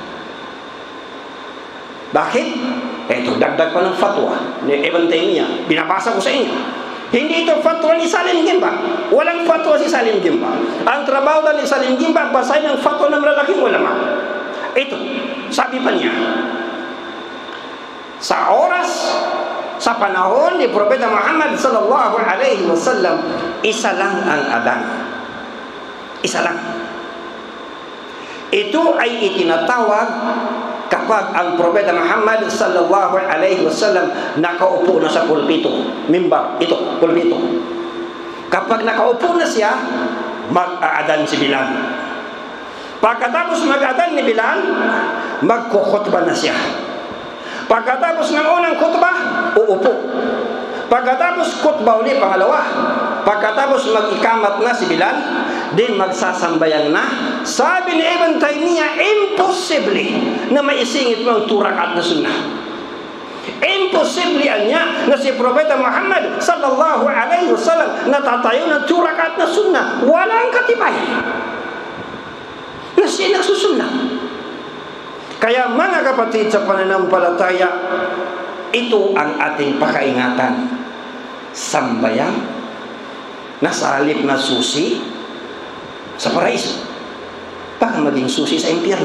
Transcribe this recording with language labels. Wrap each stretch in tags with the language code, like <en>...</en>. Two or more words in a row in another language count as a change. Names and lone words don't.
<tl>Bakit? Ito, dagdag pa ng fatwa ni Ibn Taymiyyah. Binabasa ko sa inyo. Hindi ito fatwa ni Salim Gimba. Walang fatwa si Salim Gimba. Ang trabaho ni Salim Gimba, basahin ang fatwa ng malalaking ulama. Ito, sabi pa niya, Sa oras, sa panahon ni Propeta Muhammad</tl> <ar>صلى الله عليه وسلم,</ar> <tl>isa lang ang adan. Isa lang. Ito ay itinatawag kapag ang Propeta Muhammad</tl> <ar>صلى الله عليه وسلم</ar> <tl>nakaupo na sa pulpito, mimbar, ito, pulpito. Kapag nakaupo na siya, mag-aadan si Bilal. Pagkatapos mag-aadan ni Bilal, magkukhutba na siya. Pagkatapos ng unang khutbah, uupo. Pagkatapos khutbah ulit, pangalawa. Pagkatapos mag-ikamat na si Bilal, din magsasambayan na. Sabi ni Ibn Taymiyyah, imposible na maisingit mo ang 2 rakaat na sunnah. Imposible niya na si Propeta Muhammad</tl> <ar>صلى الله عليه وسلم</ar> <tl>natatayo ng 2 rakaat na sunnah. Walang katibayan na siya nagsusunnah. Kaya mga kapatid sa pananampalataya, ito ang ating pakaingatan. Sambayan na sa halip na susi sa paraiso, baka maging susi sa impyerno.</tl>